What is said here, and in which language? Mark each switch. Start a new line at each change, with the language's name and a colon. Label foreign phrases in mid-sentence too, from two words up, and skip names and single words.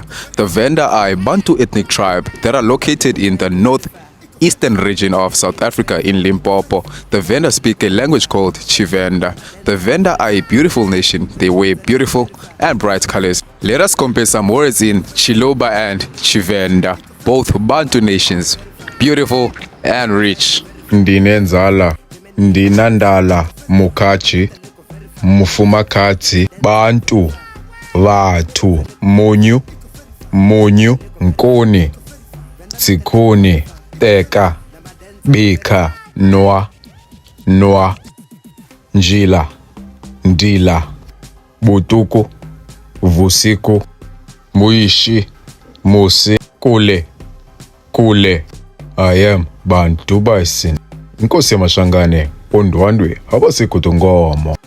English: The Venda are a Bantu ethnic tribe that are located in the northeastern region of South Africa in Limpopo. The Venda speak a language called Chivenda. The Venda are a beautiful nation. They wear beautiful and bright colors. Let us compare some words in Chiloba and Chivenda, both Bantu nations, beautiful and rich.
Venda: Ndinenzala, ndinandala, mukachi, mufumakatsi, bantu, vathu, munyu, munyu, nkuni, tsikuni, teka, bika, nwa, nwa, njila, ndila, butuku, vusiku, muishi, musi, kule, kule.
English: I am Bantu Bison.
Zulu: Nkosi yamashangane, ondwandwe, abasekho ngomo.